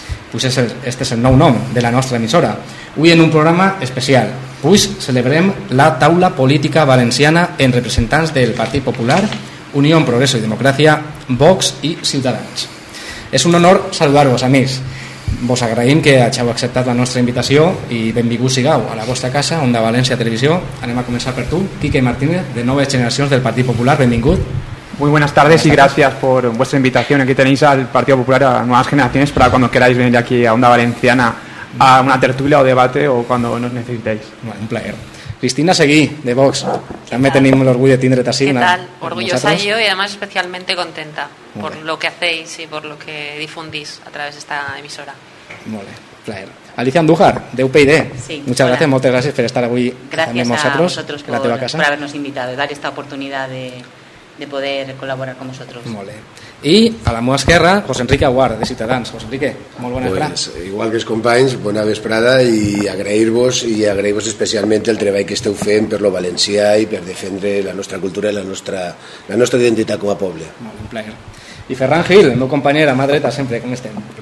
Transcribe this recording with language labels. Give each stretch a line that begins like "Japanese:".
Catalan: Pues este és el nou nom de la nostra emissora. Avui en un programa especial, pues celebrem la taula política valenciana en representants del Partit Popular, Unió, Progreso i Democràcia, Vox i Ciutadans. És un honor saludar-vos, amics. Vos agraïm que hàgiu acceptat la nostra invitació i benvinguts sigueu a la vostra casa, Onda València Televisió. Anem a començar per tu, Quique Martínez, de Noves Generacions del Partit Popular. Benvingut.
Spanish: Muy buenas tardes y gracias por vuestra invitación. Aquí tenéis al Partido Popular, a Nuevas Generaciones, para cuando queráis venir aquí a Onda Valenciana a una tertulia o debate o cuando nos necesitéis.
Catalan: Bueno, un plaer. Cristina Seguí, de Vox.
Spanish: También tenemos el orgullo de tener así. ¿Qué tal? Orgullosa yo y además especialmente contenta por lo que hacéis y por lo que difundís a través de esta emisora.
Catalan: Molt bé, plaer. Alicia Andújar, de UPyD.
Spanish: Sí, muchas gracias, muchas gracias por estar hoy también con vosotros
Catalan: en la teva casa.
Spanish: por habernos invitado, dar esta oportunidad de poder colaborar con vosotros.
Catalan: Molt bé. I a la meva esquerra, José Enrique Aguar, de Ciutadans. José Enrique, molt bona vesprada. Igual que els companys, bona vesprada i agrair-vos especialment el treball que esteu fent per lo valencià i per defendre la nostra cultura i la nostra identitat com a poble. Un plaer. I Ferran Gil, el meu company a mà dreta sempre, com estem?